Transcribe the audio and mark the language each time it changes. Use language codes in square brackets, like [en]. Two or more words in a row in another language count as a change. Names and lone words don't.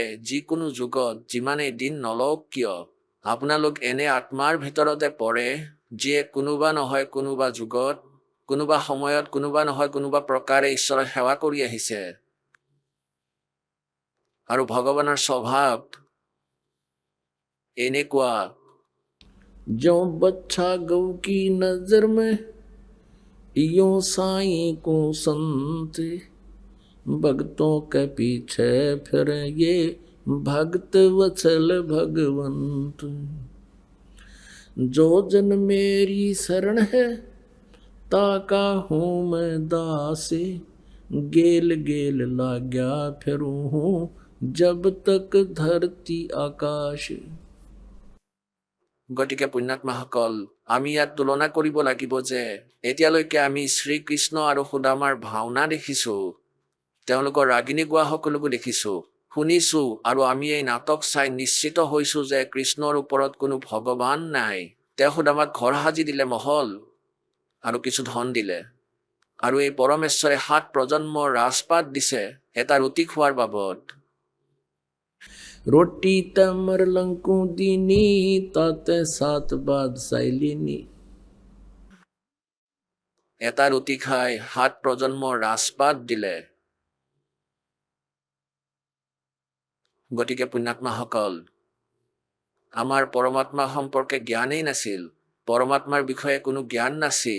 [as] যিকোনো যুগত যিমানেই দিন নলওক কিয়, আপোনালোক এনে আত্মাৰ ভিতৰতে পৰে, যিয়ে কোনোবা নহয় কোনোবা যুগত, কোনোবা সময়ত, কোনোবা নহয় কোনোবা প্ৰকাৰে ঈশ্বৰৰ সেৱা কৰি আহিছে। আৰু ভগৱানৰ স্বভাৱ এনেকুৱা, [hi] ज्यों बच्चा गौ की नजर में यूं साईं को संत, भक्तों के पीछे फिर ये भक्त वत्सल भगवंत। जो जन मेरी शरण है ताका हूँ मैं दासे गेल गेल लाग्या फिरू हूँ जब तक धरती आकाश। [as] গতিকে পুণ্যাত্মাসকল, আমি ইয়াত তুলনা কৰিব লাগিব যে এতিয়ালৈকে আমি শ্ৰীকৃষ্ণ আৰু সুদামাৰ ভাওনা দেখিছো, তেওঁলোকৰ ৰাগিনী গোৱা সকলোকো দেখিছো, শুনিছো, আৰু আমি এই নাটক চাই নিশ্চিত হৈছো যে কৃষ্ণৰ ওপৰত কোনো ভগৱান নাই। তেওঁ সুদামাক ঘৰ সাজি দিলে, মহল আৰু কিছু ধন দিলে, আৰু এই পৰমেশ্বৰে 7 প্ৰজন্মৰ ৰাজপাট দিছে এটা ৰুটি খোৱাৰ বাবদ। [hi] रोटी तमर लंकू दीनी ताते सात बादशाही लीनी। [as] এটা ৰুটি খাই 7 প্ৰজন্মৰ ৰাজপাট দিলে। গতিকে পুণ্যাত্মাসকল, আমাৰ পৰমাত্মা সম্পৰ্কে জ্ঞানেই নাছিল, পৰমাত্মাৰ বিষয়ে কোনো জ্ঞান নাছিল।